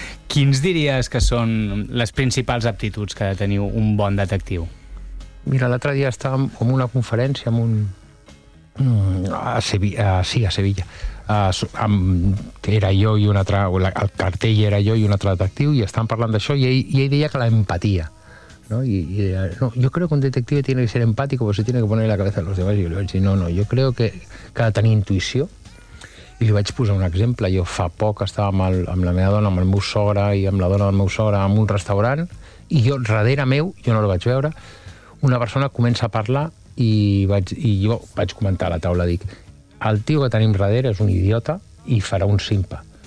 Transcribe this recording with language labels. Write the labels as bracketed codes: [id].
[ca] Quins diries que són les principals aptituds que ha de tenir un bon detectiu? Mira, l'altre dia estàvem en una conferència amb un... a Sevilla. El cartell era jo i un altre detectiu i estàvem parlant d'això i ell deia que l'empatia, ¿no? [es] No, yo creo que un detective tiene que ser empático porque se tiene que poner la cabeza de los demás. Y yo [ca] le vaig dir, [es] no, yo creo que [ca] ha de tenir intuïció. I li vaig posar un exemple. Jo fa poc estava amb la meva dona, amb el meu sogre i amb la dona del meu sogre en un restaurant i jo, darrere meu, jo no la vaig veure, una persona comença a parlar i jo vaig comentar a la taula, dic, el tio que tenim darrere és un idiota i farà un simpa.